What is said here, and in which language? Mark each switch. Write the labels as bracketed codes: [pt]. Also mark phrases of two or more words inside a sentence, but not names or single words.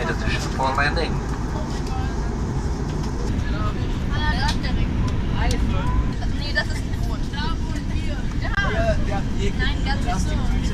[en] position for landing. [de] Nee, das ist ein Brot. Da wohnen wir. Nein, ganz so.